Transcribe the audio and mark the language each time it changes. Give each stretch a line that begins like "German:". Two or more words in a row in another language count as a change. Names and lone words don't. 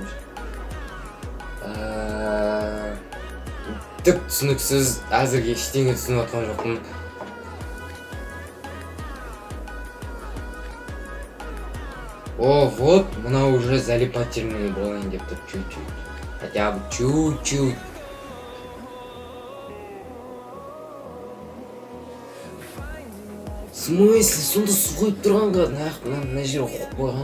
Kazakh: Түк түсініксіз, әзірге ештеңе түсініп атқан жоқпын. О, вот, мынау
Russian: уже залипательный
Kazakh: болайын деп тұр,
Russian: чуть-чуть. Хотя бы чуть-чуть. В смысле,
Kazakh: сонда су қойып тұрғанға мына жер оқып қойған.